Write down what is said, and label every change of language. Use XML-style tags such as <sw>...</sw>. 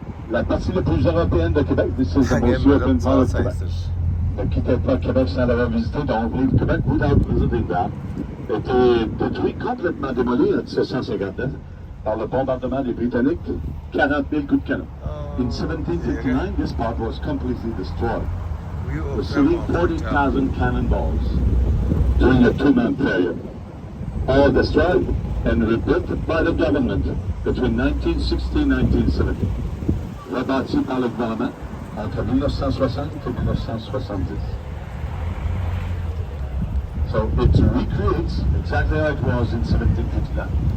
<fr>La partie la plus européenne de Québec,</fr> <en>this is the most European part of Quebec.</en> <fr>Ne quittez pas Québec sans l'avoir visité, donc</fr> <en>leave Quebec without visiting that.</en> <fr>Était détruit, complètement démoli en 1759 par le bombardement des Britanniques, 40 000 coups de canon.</fr> <en>In 1759, this part was completely destroyed, receiving 40,000 cannonballs during a two-month period. All destroyed and rebuilt by the government between 1960 and 1970.</en> <fr>Rebâti par le gouvernement entre 1960 et 1970.</fr> <en>So it recreates exactly how it was in 1759.</en>